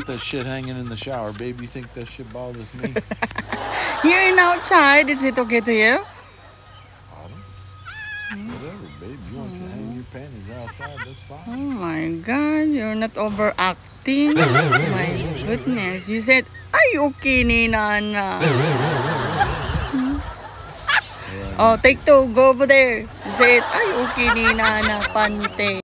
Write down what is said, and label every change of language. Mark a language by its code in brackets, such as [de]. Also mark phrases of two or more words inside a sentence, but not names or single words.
[en] Got that shit hanging in the shower, babe. You think that shit bothers me? You're in outside. Is it okay to you? Whatever, babe. You want to hang your panties outside, that's Oh fine. my God. You're not overacting. My goodness. You said, [ilo] ay, okay ni Nana. [en] Oh, take two. Go over there. You said, [ilo] ay, okay ni Nana. Pante.